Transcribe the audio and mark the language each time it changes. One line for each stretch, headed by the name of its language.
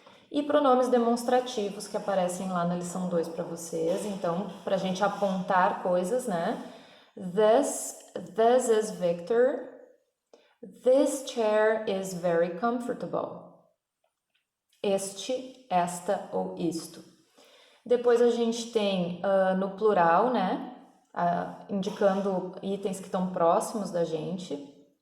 Portuguese: E pronomes demonstrativos que aparecem lá na lição 2 para vocês. Então, para a gente apontar coisas, né?
English: This is Victor. This chair is very comfortable.
Portuguese: Este, esta ou isto. Depois a gente tem no plural, né? Indicando itens que estão próximos da gente.